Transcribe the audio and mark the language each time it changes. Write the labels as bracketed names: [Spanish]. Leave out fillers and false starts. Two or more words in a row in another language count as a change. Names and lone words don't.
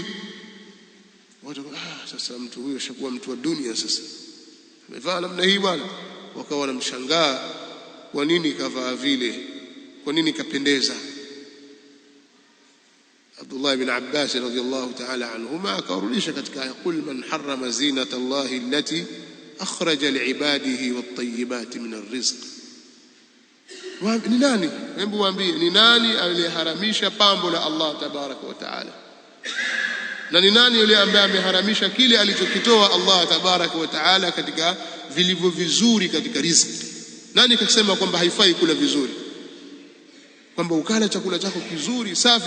[Swahili] Watu sasa mtu huyo ashakuwa mtu wa dunia, sasa amevaa namna hii bwana. Wakawa wanamshangaa, kwa nini kavaa vile, kwa nini kapendeza. [Arabic] عبد الله بن عباس رضي الله تعالى عنهما [Swahili] akarudisha katika [Arabic] يقول من حرم زينة الله التي أخرج لعباده والطيبات من الرزق. [Swahili] Ni nani? Hebu waambie, ni nani aliyeharamisha pambo la [Arabic] الله تبارك وتعالى? [Swahili] Na ni nani yule ambaye ameharamisha kile alichokitoa [Arabic] الله تبارك وتعالى [Swahili] katika vilivyo vizuri katika riziki? Nani kasema kwamba haifai kula vizuri, kwamba ukala chakula chako kizuri safi?